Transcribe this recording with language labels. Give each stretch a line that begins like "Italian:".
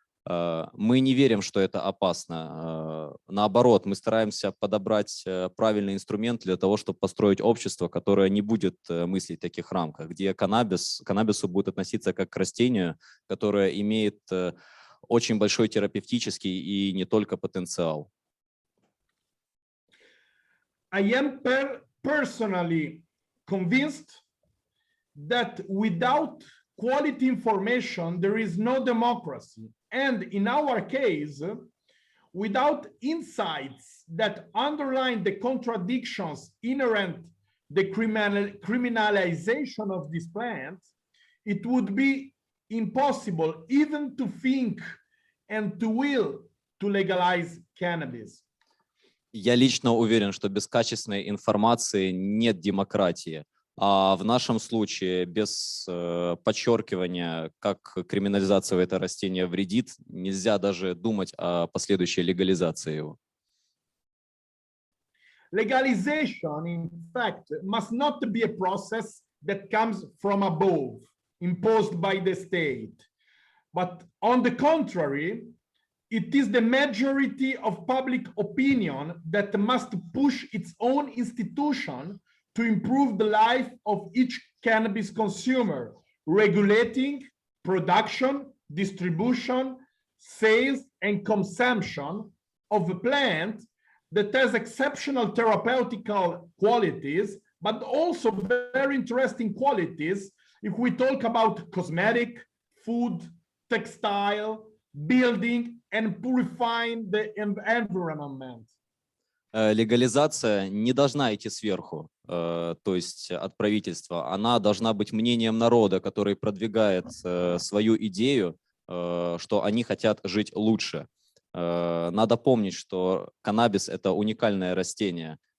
Russian: Мы не верим, что это опасно. Наоборот, мы стараемся подобрать правильный инструмент для того, чтобы построить общество, которое не будет мыслить в таких рамках, где каннабису будет относиться как к растению, которое имеет очень большой терапевтический и не только потенциал.
English: I am personally convinced that without quality information, there is no democracy. And in our case, without insights that underline the contradictions inherent the criminalization of this plant, it would be impossible even to think and to will to legalize cannabis.
Russian: Я лично уверен, что без качественной информации нет демократии. А в нашем случае без подчеркивания, как криминализация этого растения вредит, нельзя даже думать о последующей легализации его.
English: Legalization, in fact, must not be a process that comes from above, imposed by the state. But on the contrary, it is the majority of public opinion that must push its own institution to improve the life of each cannabis consumer, regulating production, distribution, sales, and consumption of a plant that has exceptional therapeutical qualities, but also very interesting qualities if we talk about cosmetic, food, textile, building, and purifying the environment.
Russian: Легализация не должна идти сверху, то есть от правительства. Она должна быть мнением народа, который продвигает свою идею, что они хотят жить лучше. Надо помнить, что каннабис – это уникальное растение.